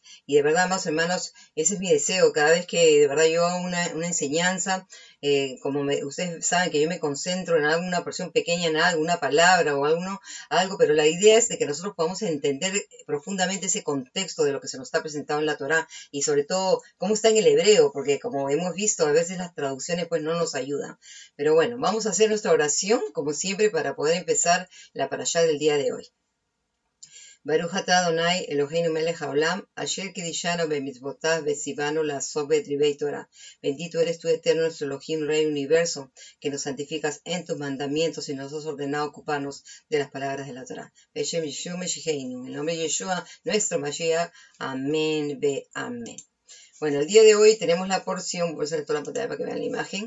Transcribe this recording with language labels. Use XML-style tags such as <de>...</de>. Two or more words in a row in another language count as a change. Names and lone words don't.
<es>Y de verdad, amados hermanos, ese es mi deseo. Cada vez que de verdad yo hago una enseñanza, ustedes saben que yo me concentro en alguna porción pequeña, en alguna palabra o algo, pero la idea es de que nosotros podamos entender profundamente ese contexto de lo que se nos está presentado en la Torá y sobre todo cómo está en el hebreo, porque como hemos visto, a veces las traducciones pues no nos ayudan. Pero bueno, vamos a hacer nuestra oración, como siempre, para poder empezar la parashá del día de hoy.</es> <he>ברוך אתה אדוני אלוהינו מלך העולם, אשר קידשנו במצוותיו וציוונו לעסוק בדברי תורה.</he> <es>Bendito eres tú, eterno nuestro Elohim, Rey del Universo, que nos santificas en tus mandamientos y nos has ordenado ocuparnos de las palabras de la Torah.</es> <he>בשם ישוע משיחנו,</he> <es>en el nombre de Yeshua, nuestro Mashiach. Amén, be amén. Bueno, el día de hoy tenemos la porción, voy a hacer toda la pantalla para que vean la imagen.</es>